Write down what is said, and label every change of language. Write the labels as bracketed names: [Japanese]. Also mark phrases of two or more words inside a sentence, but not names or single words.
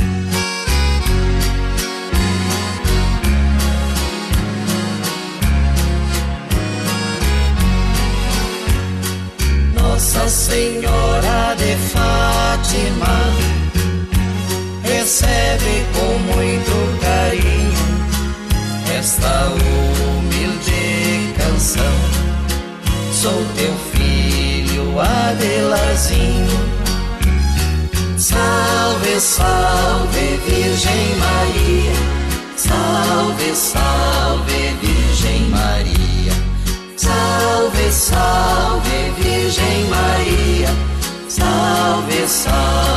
[Portuguese] Nossa Senhora de Fátima, recebe com muito carinho esta humilde canção. Sou teu filho Adelarzinho. Salve, salve Virgem Maria, salve, salve Virgem Maria, salve, salve Virgem Maria, salve, salve.